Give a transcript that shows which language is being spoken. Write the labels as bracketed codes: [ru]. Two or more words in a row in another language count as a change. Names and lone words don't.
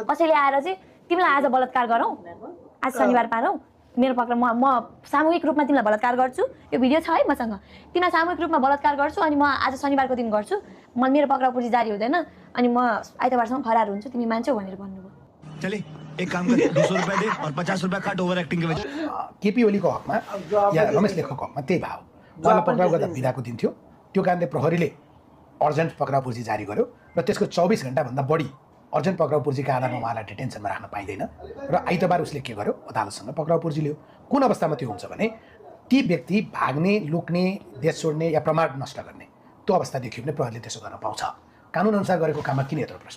[ne] कसैले आएर चाहिँ तिमीलाई आज बलात्कार गरौँ, आज शनिबार पारौँ, मेरो पक्राउ म सामूहिक रूपमा तिमीलाई बलात्कार गर्छु। यो भिडियो छ है मसँग। तिमीलाई सामूहिक रूपमा बलात्कार गर्छु अनि म आज शनिबारको दिन गर्छु, मेरो पक्राउ पूर्जी जारी हुँदैन अनि म आइतबारसम्म फरार हुन्छु, तिमी मान्छौ भनेर भन्नुभयो। [hi] चले एक काम कर 200 रुपए दे और 50 रुपए काट ओभर एक्टिङ के वजह। [ne] केपी ओलीको हकमा या रमेश लेखको हकमा त्यही भाव। उहाँलाई पक्राउ गर्दा बिदाको दिन थियो। त्यो कारणले प्रहरीले अर्जेन्ट पक्राउ पुर्जी जारी गर्यो र त्यसको 24 घण्टाभन्दा बढी अर्जेन्ट पक्राउ पुर्जीका आधारमा उहाँलाई डिटेन्सनमा राख्न पाइँदैन र आइतबार उसले के गर्यो अदालतसँग पक्राउ पुर्जी लियो कुन अवस्थामा त्यो हुन्छ भने ती व्यक्ति भाग्ने लुक्ने देश छोड्ने या प्रमाण नष्ट गर्ने त्यो अवस्था देखियो भने प्रहरीले त्यसो गर्न पाउँछ कानुन अनुसार गरेको काममा किन यत्रो प्रश्न